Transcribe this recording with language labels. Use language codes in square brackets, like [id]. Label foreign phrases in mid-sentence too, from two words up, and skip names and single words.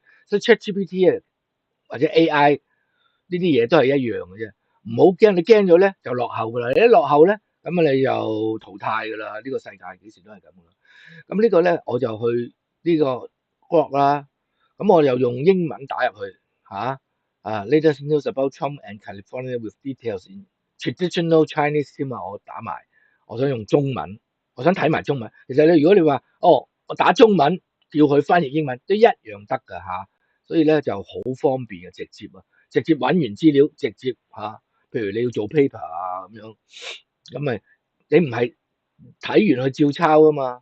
[yue] 所以 ChatGPT 啊或者 AI 呢啲嘢都係一樣嘅啫，唔好驚，你驚咗咧就落後噶啦，你一落後咧咁啊你就淘汰噶啦，呢個世界幾時都係咁噶啦。咁呢個咧我就去呢個 Grok 啦，咁我又用英文打入去嚇 [en] latest news about Trump and California with details in traditional Chinese [yue] 添啊，我打埋，我想用中文，我想睇埋中文。其實你如果你話我打中文叫佢翻譯英文都一樣得㗎嚇，所以咧就好方便嘅，直接啊，直接揾完資料直接嚇，譬如你要做 paper 啊咁樣，咁咪你唔係睇完去照抄啊嘛。